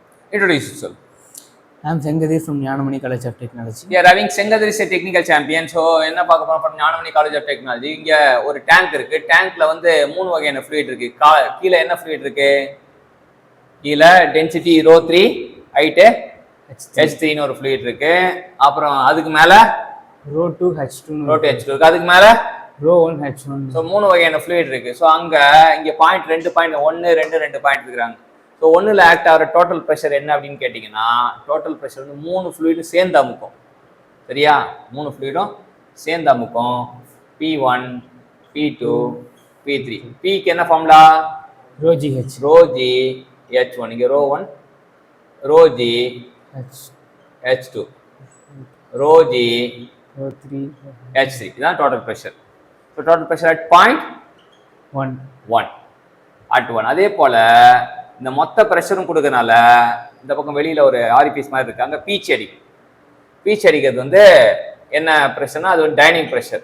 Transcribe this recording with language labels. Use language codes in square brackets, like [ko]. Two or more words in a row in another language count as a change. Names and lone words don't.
[en] Introduce yourself. I'm Sengadir from Jnanamani College of Technology. Yeah, having Sengadir is a technical champion. [ta] So என்ன பார்க்க போறோம் from Jnanamani College of Technology. இங்க ஒரு டேங்க் இருக்கு. டேங்க்ல வந்து மூணு வகையான fluid இருக்கு. கீழ என்ன fluid இருக்கு? கீழ [en] density rho 3, height H3 [ta] ன்னு ஒரு fluid இருக்கு. அப்புறம் அதுக்கு மேல [en] rho 2 H2 [ta] இருக்கு. அதுக்கு மேல [en] rho 1 H1. [ta] So மூணு வகையான fluid இருக்கு. So இங்க பாயிண்ட் 2 பாயிண்ட் இருக்குறாங்க. ஸோ ஒன்றில் ஆக்ட் ஆகிற [en] total pressure [ta] என்ன அப்படின்னு கேட்டிங்கன்னா [en] total pressure [ta] வந்து மூணு ஃப்ளூயிடும் சேர்ந்து அமுக்கும். சரியா? மூணு ஃப்ளூயிடும் சேர்ந்து அமுக்கும். [en] P1, P2, P3. [ta] Pக்கு என்ன ஃபார்முலா? ρg H1. இங்கே ρ1 ρg H2 ρg H3. இதுதான் [en] total pressure. so total pressure at point 1 [ta] அதே போல் இந்த மொத்த ப்ரெஷரும் கொடுக்கறனால இந்த பக்கம் வெளியில் ஒரு ஆரிபீஸ் மாதிரி இருக்குது, அங்கே பீச் அடிக்கிறது வந்து என்ன ப்ரெஷர்னா அது ஒரு [en] dynamic pressure.